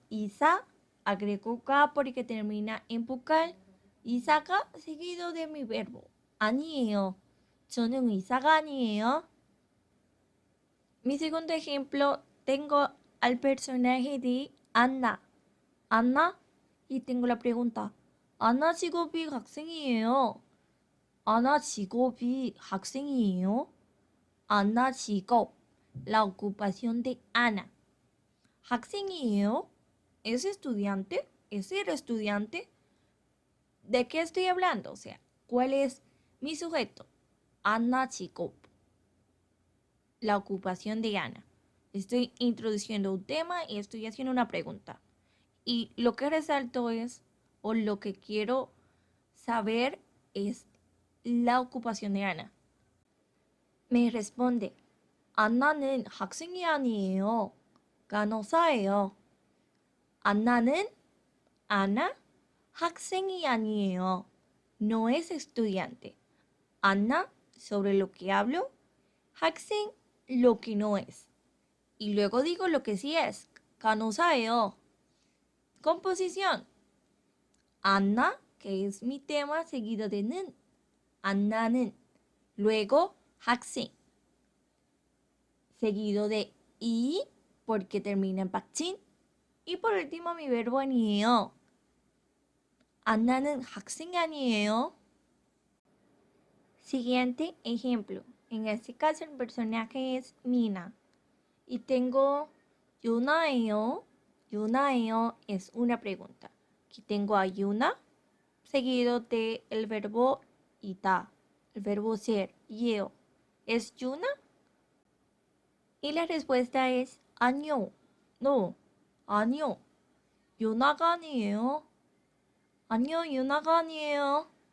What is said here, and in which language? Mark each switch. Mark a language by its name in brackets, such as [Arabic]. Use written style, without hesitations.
[Spanish] Isa, agrego ga porque termina en vocal. [Korean] 이사가 [Spanish] seguido de mi verbo. [Korean] 아니에요. 저는 의사가 아니에요. [Spanish] Mi segundo ejemplo, tengo al personaje de Anna. Anna, y tengo la pregunta. [Korean] Anna 직업이 학생이에요. Anna 직업이 학생이에요. [Spanish] Anna 직업, la ocupación de Ana. [Korean] 학생이에요. [Spanish] ¿Es estudiante? ¿Es ser estudiante? ¿De qué estoy hablando? O sea, ¿cuál es mi sujeto? Anna 직업, la ocupación de Ana. Estoy introduciendo un tema y estoy haciendo una pregunta. Y lo que resalto es, o lo que quiero saber es la ocupación de Ana. Me responde, [Korean] 안나는 학생이 아니에요. 간호사예요. 안나는 Ana 학생이 아니에요. [Spanish] No es estudiante. Anna, sobre lo que hablo. 학생, lo que no es. Y luego digo lo que sí es. [Korean] 간호사예요. [Spanish] Composición. Anna, que es mi tema, seguido de 는. [Korean] 안나는. [Spanish] Luego, 학생. Seguido de y, porque termina en 박친. Y por último, mi verbo 아니에요. [Korean] 안나는 학생이 아니에요. [Spanish] Siguiente ejemplo. En este caso el personaje es Mina. Y tengo [Korean] 유나예요. 유나예요 [Spanish] es una pregunta. Aquí tengo a Yuna seguido de el verbo ita, el verbo ser, 예요. ¿Es Yuna? Y la respuesta es [Korean] 아니요. No. 아니요. 유나가 아니에요. 아니요, 유나가 아니에요.